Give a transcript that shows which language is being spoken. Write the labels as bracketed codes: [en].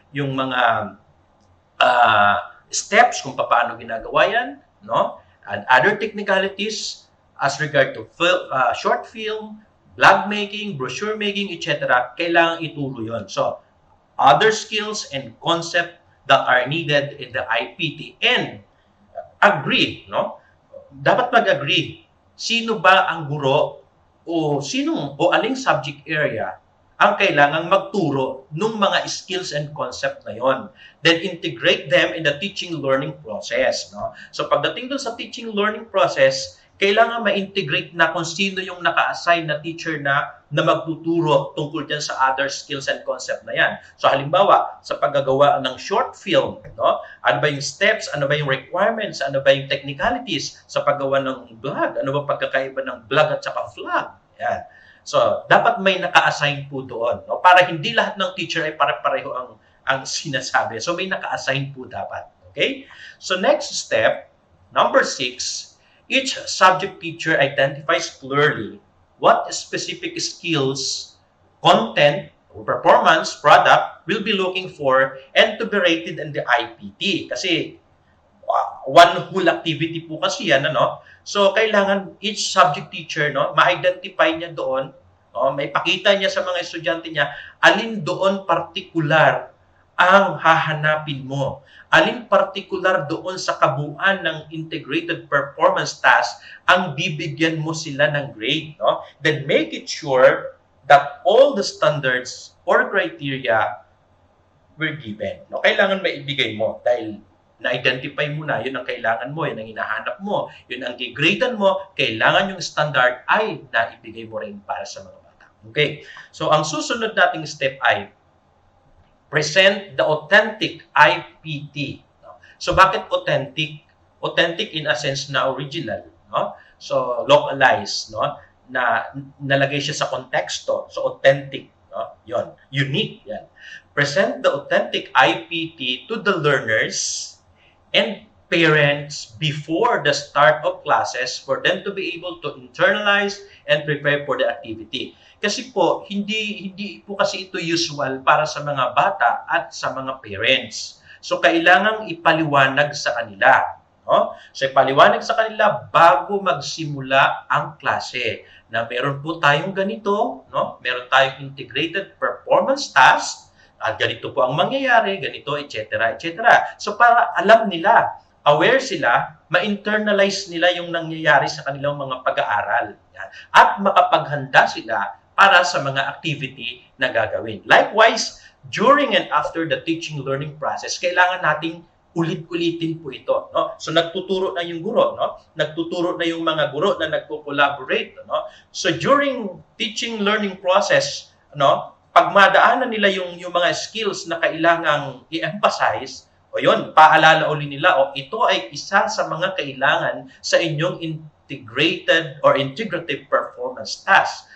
[tl] Yung mga steps kung paano ginagawa yan, no? [en] And other technicalities, as regard to short film, vlog making, brochure making, etc., [tl] kailangan ituro yon. [en] So, other skills and concept that are needed in the IPT. And agree, no? [tl] Dapat mag-agree. Sino ba ang guro o aling subject area ang kailangang magturo ng mga skills and concept na yon. [en] Then integrate them in the teaching learning process, no? [tl] So, pagdating dun sa teaching learning process, kailangan ma-integrate na kung sino yung naka-assign na teacher na magtuturo tungkol dyan sa other skills and concept na yan. So halimbawa, sa paggagawa ng short film, no? Ano ba yung steps, ano ba yung requirements, ano ba yung technicalities sa paggawa ng vlog, ano ba pagkakaiba ng vlog at saka vlog. Yan. So, dapat may naka-assign po doon, no? Para hindi lahat ng teacher ay pare-pareho ang sinasabi. So, may naka-assign po dapat. Okay? [en] So, next step, number 6, each subject teacher identifies clearly what specific skills, content, or performance product will be looking for and to be rated in the IPT. [tl] Kasi one whole activity po kasi yan, ano? So, kailangan each subject teacher, no, ma-identify niya doon, no, may pakita niya sa mga estudyante niya, alin doon partikular ang hahanapin mo. Alin partikular doon sa kabuuan ng integrated performance task ang bibigyan mo sila ng grade, no? [en] Then make it sure that all the standards or criteria were given. [tl] No? Kailangan maibigay mo dahil na-identify mo na, yun ang kailangan mo, yun ang hinahanap mo, yun ang gigradean mo, kailangan yung standard ay naibigay mo rin para sa mga bata. Okay? So, ang susunod nating step ay [en] present the authentic IPT. [tl] No? So, bakit authentic? Authentic in a sense na original. No? So, localized. No? Na nalagay siya sa konteksto. So, authentic. No? Yon, unique yan. [en] Present the authentic IPT to the learners and parents before the start of classes for them to be able to internalize and prepare for the activity. [tl] Kasi po, hindi po kasi ito usual para sa mga bata at sa mga parents. So, kailangang ipaliwanag sa kanila. No? So, ipaliwanag sa kanila bago magsimula ang klase na meron po tayong ganito, no? Meron tayong integrated performance task, at ganito po ang mangyayari, ganito, etc., etc. So, para alam nila, aware sila, ma-internalize nila yung nangyayari sa kanilang mga pag-aaral. Yan. At makapaghanda sila para sa mga activity na gagawin. [en] Likewise, during and after the teaching-learning process, [tl] kailangan nating ulit-ulitin po ito. No? So, nagtuturo na yung guro. No? Nagtuturo na yung mga guro na nagko-collaborate. No? So, during teaching-learning process, no, pag madaanan nila yung mga skills na kailangang i-emphasize, o yun, paalala uli nila, o ito ay isa sa mga kailangan sa inyong integrated or integrative performance task.